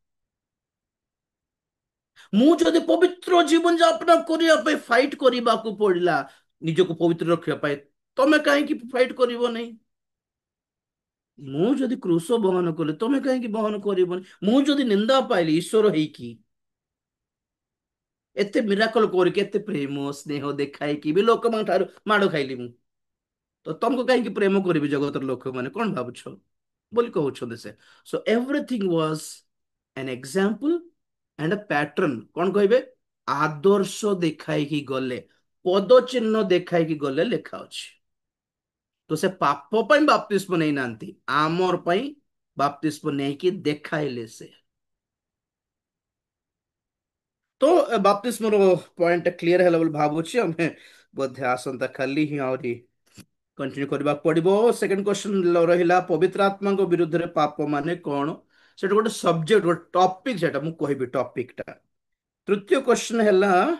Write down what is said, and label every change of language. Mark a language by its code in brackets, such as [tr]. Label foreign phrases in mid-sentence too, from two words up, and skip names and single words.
[or] ମୁଁ ଯଦି ପବିତ୍ର ଜୀବନ ଯାପନ କରିବା ପାଇଁ ଫାଇଟ କରିବାକୁ ପଡିଲା ନିଜକୁ ପବିତ୍ର ରଖିବା ପାଇଁ ତମେ କାହିଁକି ଫାଇଟ କରିବ ନାହିଁ ମୁଁ ଯଦି କ୍ରୁଶ ବହନ କଲି ତମେ କାହିଁକି ବହନ କରିବନି ମୁଁ ଯଦି ନିନ୍ଦା ପାଇଲି ଈଶ୍ୱର ହେଇକି ଏତେ ମିରାକଲ କରିକି ଏତେ ପ୍ରେମ ସ୍ନେହ ଦେଖାଇକି ବି ଲୋକମାନଙ୍କ ଠାରୁ ମାଡ ଖାଇଲି ମୁଁ ତ ତମକୁ କାହିଁକି ପ୍ରେମ କରିବି ଜଗତର ଲୋକମାନେ କଣ ଭାବୁଛ ବୋଲି କହୁଛନ୍ତି ସେ [en] so everything was an example and a pattern [or] କଣ କହିବେ ଆଦର୍ଶ ଦେଖାଇକି ଗଲେ ପଦଚିହ୍ନ ଦେଖାଇକି ଗଲେ ଲେଖା ଅଛି ତ ସେ ପାପ ପାଇଁ ବାପ୍ତିସ୍ମ ନେଇନାହାନ୍ତି ଆମର ପାଇଁ ବାପ୍ତିସ୍ମ ନେଇକି ଦେଖାଇଲେ ସେ ତ ବାପ୍ତିସ୍ମର [en] point clear [or] ହେଲା ବୋଲି ଭାବୁଛି ଆମେ ବୋଧେ ଆସନ୍ତା କାଲି ହିଁ ଆହୁରି କଣ୍ଟିନ୍ୟୁ କରିବାକୁ ପଡିବ [en] second question [or] ରହିଲା ପବିତ୍ର ଆତ୍ମାଙ୍କ ବିରୁଦ୍ଧରେ ପାପ ମାନେ କଣ ସେଟା ଗୋଟେ ସବଜେକ୍ଟ ଗୋଟେ ଟପିକ ସେଟା ମୁଁ କହିବି ଟପିକ ଟା ତୃତୀୟ କ୍ୱେଶ୍ଚନ ହେଲା